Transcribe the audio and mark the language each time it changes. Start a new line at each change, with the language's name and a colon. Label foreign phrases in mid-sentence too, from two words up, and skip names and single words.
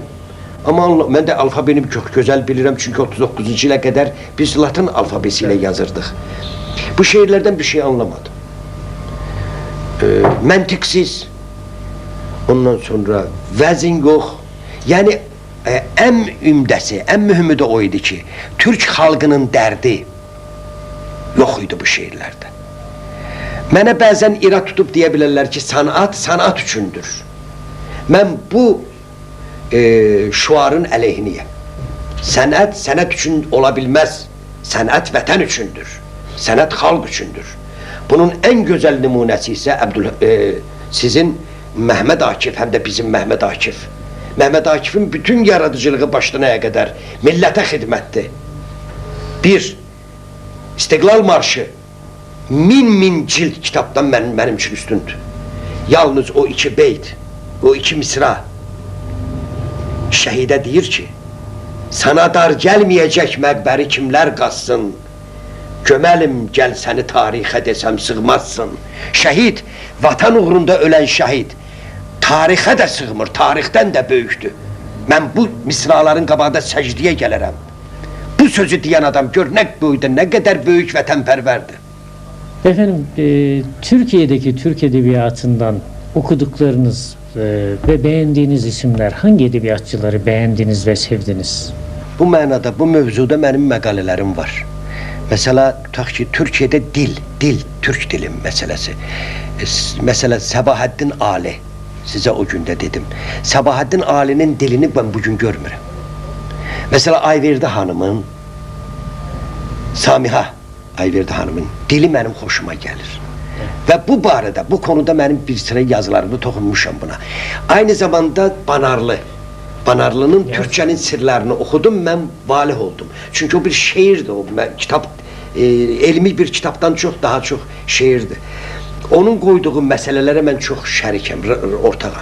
Turkish: Ama ben de alfabemi çok güzel bilirim çünkü 39. yıla kadar biz Latin alfabesiyle yazırdık. Bu şiirlerden bir şey anlamadım.
Azerbaijani: Məntiqsiz. Ondan sonra vəzin yox. Yani en ümdəsi, en mühümü de o idi ki, Türk xalqının dərdi yox idi bu şiirlərdə. Mənə bəzən irad tutub deyə bilərlər ki, sanat üçündür. Mən bu şuarın əleyhiniyəm. Sənət üçün ola bilməz. Sənət vətən üçündür. Sənət xalq üçündür. Bunun en güzel nümunəsi isə sizin Mehmet Akif, hem de bizim Mehmet Akif.
Turkish: Mehmet Akif'in bütün yaradıcılığı başlanaya kadar millete hizmettir. Bir, İstiqlal Marşı min cilt kitaptan benim için üstündür.
Azerbaijani: Yalnız o iki beyt, o iki misra şehide deyir ki,
Turkish: sana dar gelmeyecek məqbəri kimler qazsın, göməlim gel seni tarixə desem sığmazsın. Şehit, vatan uğrunda ölen şehit,
Azerbaijani: tarixə də sığmır, tarixdən də böyükdür. Mən bu misraların qabağında səcdiyə gələrəm. Bu sözü deyən adam gör nə boyda, nə qədər böyük vətənpərvərdir.
Turkish: Efendim, Türkiye'deki Türk Edebiyatı'ndan okuduklarınız ve beğendiğiniz isimler, hangi edebiyatçıları beğendiniz ve sevdiniz?
Azerbaijani: Bu mənada, bu mövzuda mənim məqalələrim var. Mesela tutaq ki, Türkiyədə dil, Türk dili məsələsi. Mesela Səbahaddin Ali, sizə o gündə dedim. Səbahaddin Ali'nin dilini ben bugün görmürəm. Mesela Ayverdi Hanım'ın, Samiha Ayverdi Hanım'ın dili mənim xoşuma gəlir. Və bu barədə, bu konuda mənim bir sıra yazılarımda toxunmuşam buna.
Turkish: Aynı zamanda Banarlı'nın Türkçenin sirlerini okudum, ben valih oldum. Çünkü o bir şiirdi, o kitap, elmi bir kitaptan çok daha çok şiirdi. Onun koyduğu meselelere ben çok şərikim, ortağım.